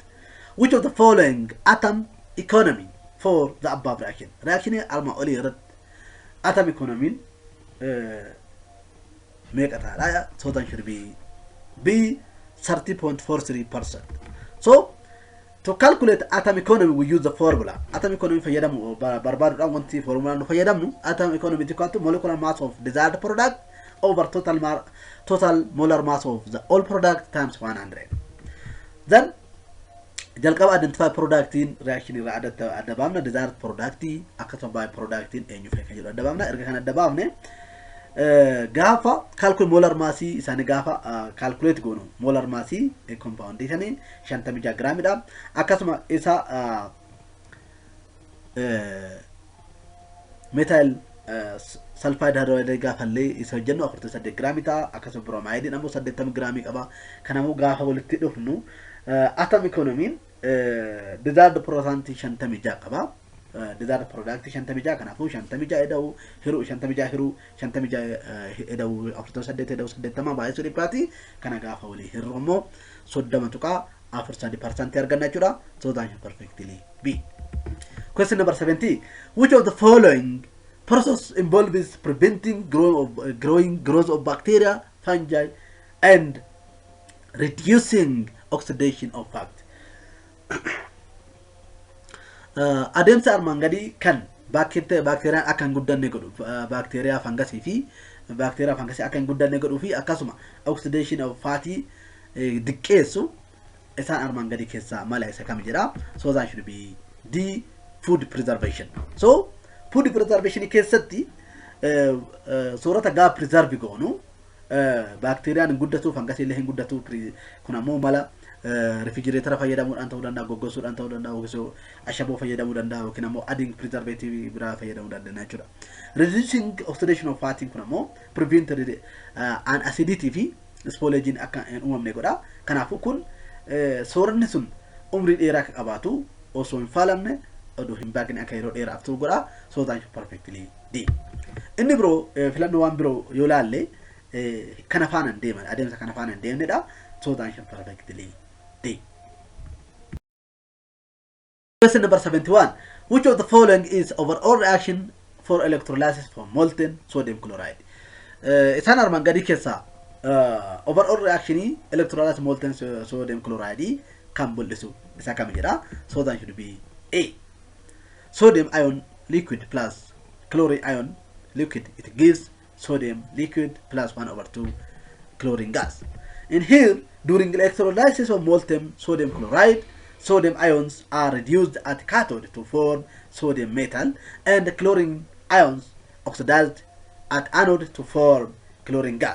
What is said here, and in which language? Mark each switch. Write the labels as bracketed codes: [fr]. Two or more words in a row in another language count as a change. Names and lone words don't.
[en] Which of the following atom economy for the above reaction? Reaction alma oli red atom economy make a raya, so that should be B 30.43%. So to calculate atom economy we use the formula. Atom economy [om] fayyadamu barbadu wanti formula no fayyadamu [en] atom economy equal to molecular mass of desired product over total molar mass of the all product times 100. [om] Then jalqaba [en] identify product in reaction [om] irra adda baafna [en] desired product [om] akkasuma [en] by product in [om] eenyu fee kan jedhu adda baafna. Erga kana adda baafne gaafa [en] calculate molar mass [om] isaan gaafa calculate goonu [en] molar mass compound [om] isaan 56 gram dha. Akkasuma isa [en] methyl sulfide hydride [om] gaafa illee isa jennu 48 gram ta. Akkasuma bromide ammoo 80 gram qaba. Kanaafuu gaafa walitti dhufnu [en] atom economy desired product [om] 56 qaba. [en] desired product [om] 56 kanaafuu 56 eda'u hiruu 56 hiruu 56 eda'u 48 eda'u 80 baay'ee dhibbaati. Kana gaafa walii hiruu immoo 30 tuqaa 40% arganna jechuudha. [en] So that is perfectly B. Question number 70. Which of the following process involves preventing growth of bacteria, fungi and reducing oxidation of fat? [om] Adeemsa armaan gadii kan bakteeriyaan akka hin guddanne godhu bakteeriyaa fangasii fi bakteeriyaa fangasii akka hin guddanne godhuu fi akkasuma [en] oxidation of fatty [om] diqqeessu isaan armaan gadii keessaa mala isa kam jedha. [en] So that should be D food preservation. So food preservation [om] keessatti soorata gaa preserve goonu bakteeriyaan hin guddatu fangasii illee hin guddatu. Kun ammoo mala refrigerator fayyadamuudhaan ta'uu danda'a, goggosuudhaan ta'uu danda'a, yookiin ashaboo fayyadamuu danda'a, yookiin ammoo [en] adding preservative [om] biraa fayyadamuu danda'a jechuudha. [en] Reducing oxidation of fat [om] kun ammoo [en] prevent an acidity fi spoliation [om] akka hin uumamne godha. Kanaafuu kun sooranni sun umrii dheeraa akka qabaatu osoo hin faalamne oduu hin baaqne akka yeroo dheeraaf turu godha. [en] So that is perfectly D. [om] Inni biroo filannoo waan biroo yoo laalle kana faana hin deeman adeemsa kana faana hin deemnedha. [en] So that is perfectly D. Question number 71. Which of the following is overall reaction for electrolysis for molten sodium chloride? [om] Isaan armaan gadii keessaa [en] overall reaction electrolysis molten sodium chloride [om] kan mul'isu isa kam jedha. [en] So that should be A. Sodium ion liquid plus chlorine ion liquid, it gives sodium liquid plus 1/2 chlorine gas. And here, during electrolysis of molten sodium chloride, sodium ions are reduced at cathode to form sodium metal, and the chlorine ions oxidized at anode to form chlorine gas.